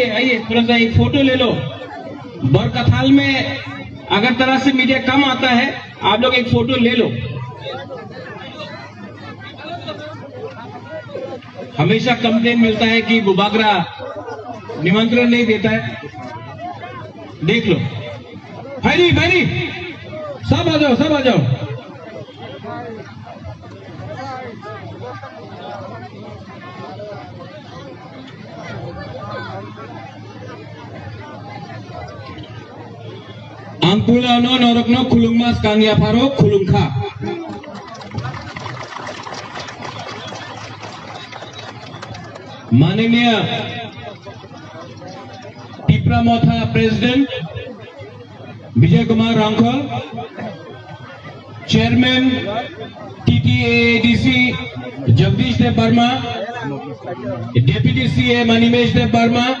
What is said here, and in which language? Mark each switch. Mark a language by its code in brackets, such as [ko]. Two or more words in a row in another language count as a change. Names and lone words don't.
[hi] आइए आइए, थोड़ा सा एक फोटो ले लो। बरकथाल में अगरतला से मीडिया कम आता है, आप लोग एक फोटो ले लो। हमेशा कंप्लेन मिलता है कि बुबागरा निमंत्रण नहीं देता है। देख लो भाई भाई, सब आ जाओ, सब आ जाओ। [trp] Angpula no norokno khulungmas kangya pharo khulungkha. [hi] माननीय टिप्रामोथा प्रेसिडेंट विजय कुमार रांखल, चेयरमैन TTAADC जगदीश देव वर्मा, डेप्यूटी CA मणिमेश देव वर्मा,